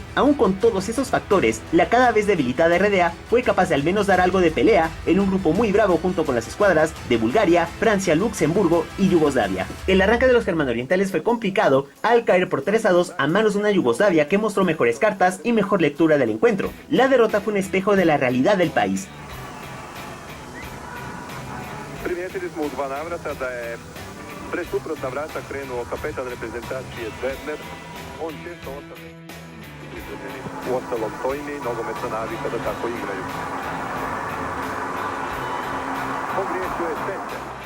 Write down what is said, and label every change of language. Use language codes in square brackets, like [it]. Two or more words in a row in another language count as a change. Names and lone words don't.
[es] Aún con todos esos factores, la cada vez debilitada RDA fue capaz de al menos dar algo de pelea en un grupo muy bravo junto con las escuadras de Bulgaria, Francia, Luxemburgo y Yugoslavia. El arranque de los germano-orientales fue complicado al caer por 3-2 a manos de una Yugoslavia que mostró mejores cartas y mejor lectura del encuentro. La derrota fue un espejo de la realidad del país. [hr] Primijetili smo u 2 navrata da je pre suprotna vrata krenuo kapetan reprezentacije Werner. On često ostane izraženi, u ostalom to im je nogometna navika da tako igraju. Pogriješio je Teče.